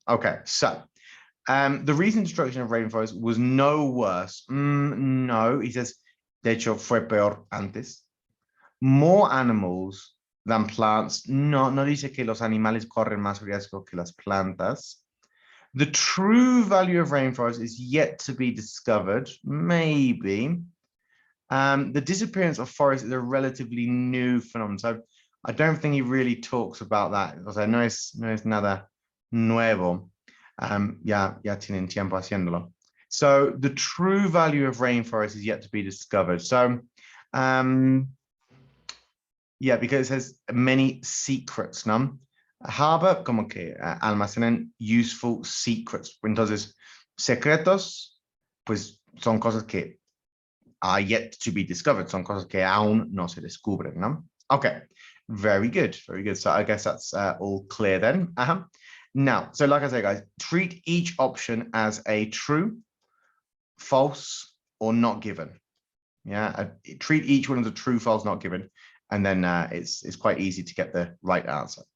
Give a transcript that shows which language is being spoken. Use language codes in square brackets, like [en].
[en] Okay, so the recent destruction of rainforests was no worse. No, he says, [es] de hecho fue peor antes. [en] More animals than plants. [es] No dice que los animales corren más riesgo que las plantas. [en] The true value of rainforests is yet to be discovered, maybe. The disappearance of forests is a relatively new phenomenon. So I don't think he really talks about that. [es] O sea, no es nada nuevo. Ya tienen tiempo haciéndolo. [en] So the true value of rainforests is yet to be discovered. So, yeah, because it says many secrets, ¿no? [es] Harbor, como que almacenan [en] useful secrets. [es] Entonces, secretos, pues son cosas que [en] are yet to be discovered. [es] Son cosas que aún no se descubren, ¿no? [en] Okay, very good, very good. So I guess that's all clear then. Now, so like I say, guys, treat each option as a true false, or not given. Yeah, treat each one as a true, false, not given, and then it's quite easy to get the right answer.